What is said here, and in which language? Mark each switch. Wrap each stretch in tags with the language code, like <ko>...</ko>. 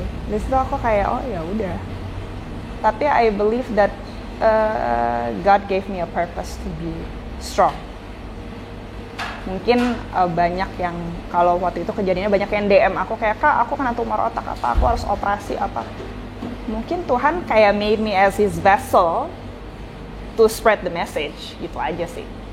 <id>Di situ aku kayak oh ya udah. Tapi</id> <en>I believe that God gave me a purpose to be strong.</en> <id>Mungkin banyak yang kalau waktu itu kejadiannya banyak yang DM aku kayak kak aku kena tumor otak apa, aku harus operasi apa. Mungkin Tuhan kayak</id> <en>made me as his vessel to spread the message,</en> <id>gitu aja sih.</id>